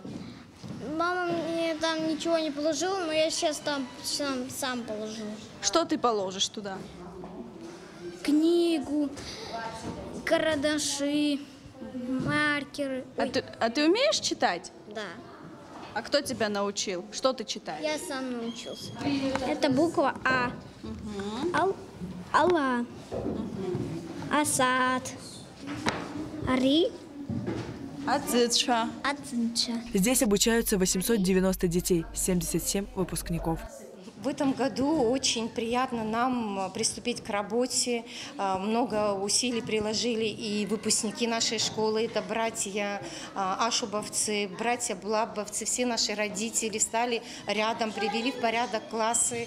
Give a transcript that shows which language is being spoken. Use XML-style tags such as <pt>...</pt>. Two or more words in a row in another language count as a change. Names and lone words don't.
<ru>Мама мне там ничего не положила, но я сейчас там сам положу. Что ты положишь туда? Книгу, карандаши, маркеры. А ты умеешь читать? Да. А кто тебя научил? Что ты читаешь? Я сам научился. Это буква А. Алла. Асад. Ари. Ацицша. Ацинча. Здесь обучаются 890 детей, 77 выпускников. В этом году очень приятно нам приступить к работе. Много усилий приложили и выпускники нашей школы. Это братья ашубовцы, братья блабовцы, все наши родители встали рядом, привели в порядок классы.</ru>